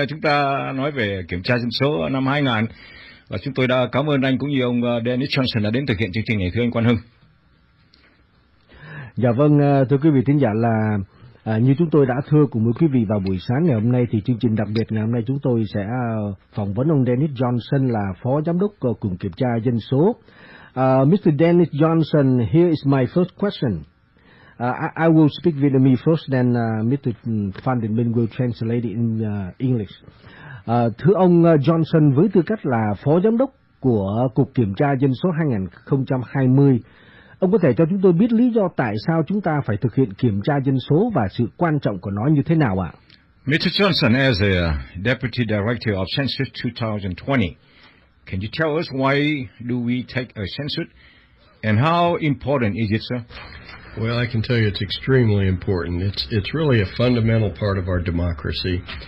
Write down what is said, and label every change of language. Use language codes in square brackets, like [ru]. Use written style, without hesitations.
[vi] Chúng ta nói về kiểm tra dân số năm 2000 và chúng tôi đã cảm ơn anh cũng như ông Dennis Johnson đã đến thực hiện chương trình này, thưa anh Quang Hưng. Dạ vâng, thưa quý vị thính giả, là như chúng tôi đã thưa cùng với quý vị vào buổi sáng ngày hôm nay, thì chương trình đặc biệt ngày hôm nay chúng tôi sẽ phỏng vấn ông Dennis Johnson là Phó Giám đốc Cục Kiểm tra Dân số. [en] Mr. Dennis Johnson, here is my first question. I will speak Vietnamese first, then Mr. Phan Đình Minh will translate it in English. [vi] Thưa ông Johnson, với tư cách là Phó Giám đốc của Cục Kiểm tra Dân số 2020, ông có thể cho chúng tôi biết lý do tại sao chúng ta phải thực hiện kiểm tra dân số và sự quan trọng của nó như thế nào ạ? [en] Mr. Johnson, as a Deputy Director of Census 2020, can you tell us why do we take a census and how important is it, sir? Well, I can tell you it's extremely important. It's really a fundamental part of our democracy.